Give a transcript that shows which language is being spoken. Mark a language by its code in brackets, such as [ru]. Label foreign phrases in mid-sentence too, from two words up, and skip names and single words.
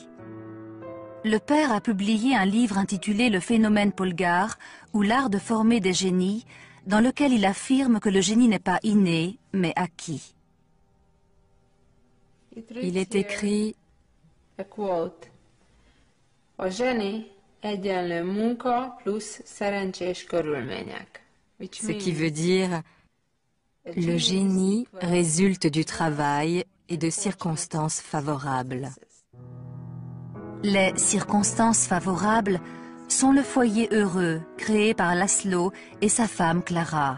[fr] Le père a publié un livre intitulé « Le phénomène Polgár » ou l'art de former des génies, dans lequel il affirme que le génie n'est pas inné, mais acquis. Il est écrit [en] a quote, [hu] a zseni egyenlő munka plusz szerencsés körülmények. [fr] Ce qui veut dire « Le génie résulte du travail et de circonstances favorables ». Les circonstances favorables sont le foyer heureux créé par Laszlo et sa femme Clara.